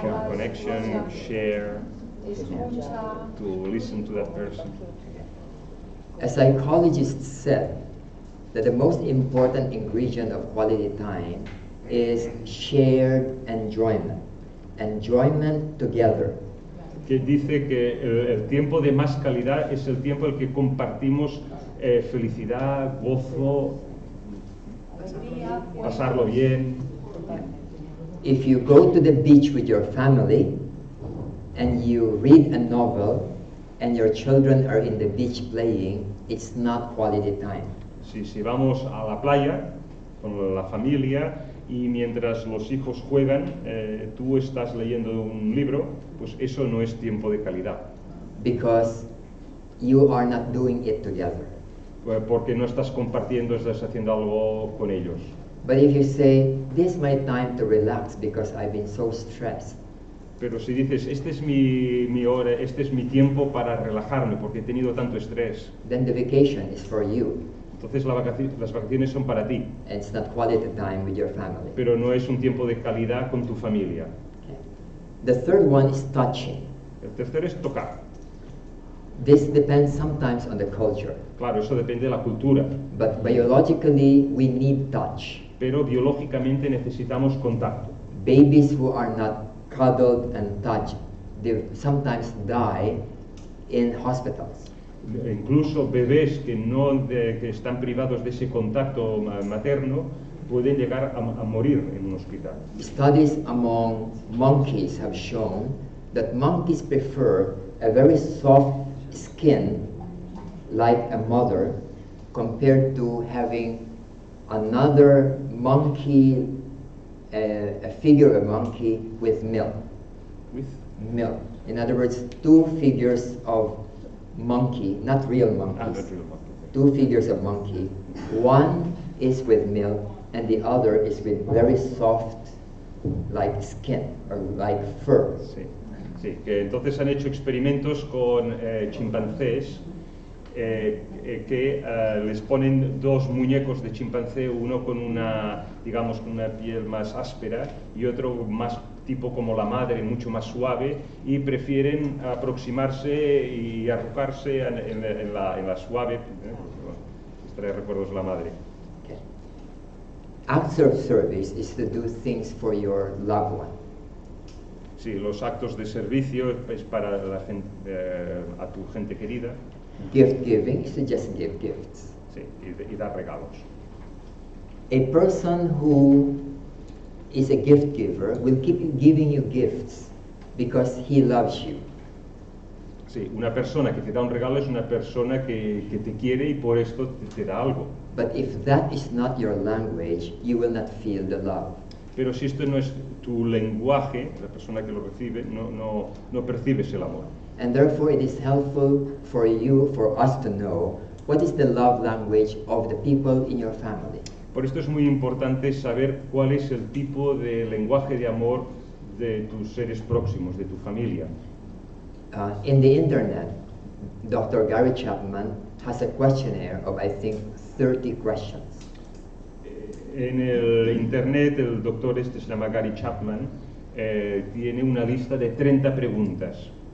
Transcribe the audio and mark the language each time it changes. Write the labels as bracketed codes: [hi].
[en] Connection, share, to listen to that person. A psychologist said that the most important ingredient of quality time is shared enjoyment. Enjoyment together. [es] Que dice que el tiempo de más calidad es el tiempo en el que compartimos felicidad, gozo, pasarlo bien. [en] If you go to the beach with your family and you read a novel and your children are in the beach playing, it's not quality time. [es] Si vamos a la playa con la familia y mientras los hijos juegan, tú estás leyendo un libro, pues eso no es tiempo de calidad. [en] Because you are not doing it together. [es] Porque no estás compartiendo, estás haciendo algo con ellos. [en] But if you say, this is my time to relax because I've been so stressed, [es] Pero si dices, este es mi hora, este es mi tiempo para relajarme porque he tenido tanto estrés, [en] then the vacation is for you, [es] entonces las vacaciones son para ti, [en] and it's not quality time with your family. [es] pero no es un tiempo de calidad con tu familia. [en] Okay. The third one is touching. [es] El tercero es tocar. [en] This depends sometimes on the culture, [es] Claro, eso depende de la cultura, [en] but biologically we need touch. [es] pero biológicamente necesitamos contacto. [en] Babies who are not cuddled and touched, they sometimes die in hospitals. [es] Incluso bebés que están privados de ese contacto materno pueden llegar a morir en un hospital. [en] Studies among monkeys have shown that monkeys prefer a very soft skin like a mother compared to having another monkey, a figure of a monkey with milk. With Milk. In other words, 2 figures of monkey, not real monkeys. not real monkey. 2 figures of monkey. One is with milk and the other is with very soft like skin or like fur. [es] Sí, que entonces han hecho experimentos con chimpancés que les ponen 2 muñecos de chimpancé, uno con digamos, con una piel más áspera y otro más tipo como la madre, mucho más suave, y prefieren aproximarse y arrojarse en la suave, trae recuerdos de la madre. [en] Okay. Acts of service is to do things for your loved one. [es] Sí, los actos de servicio es para la gente, a tu gente querida. [en] Gift giving is to just give gifts. [es] Sí, y dar regalos. [en] A person who is a gift giver will keep giving you gifts because he loves you. [es] Sí, una persona que te da un regalo es una persona que te quiere y por esto te da algo. [en] But if that is not your language, you will not feel the love. [es] Pero si esto no es tu lenguaje, la persona que lo recibe, no percibes el amor. [en] And therefore it is helpful for you, for us to know what is the love language of the people in your family. [es] Por esto es muy importante saber cuál es el tipo de lenguaje de amor de tus seres próximos, de tu familia. [en] In the internet, Dr. Gary Chapman has a questionnaire of, I think, 30 questions. [es] En el internet, el doctor se llama Gary Chapman, tiene una lista de 30 preguntas.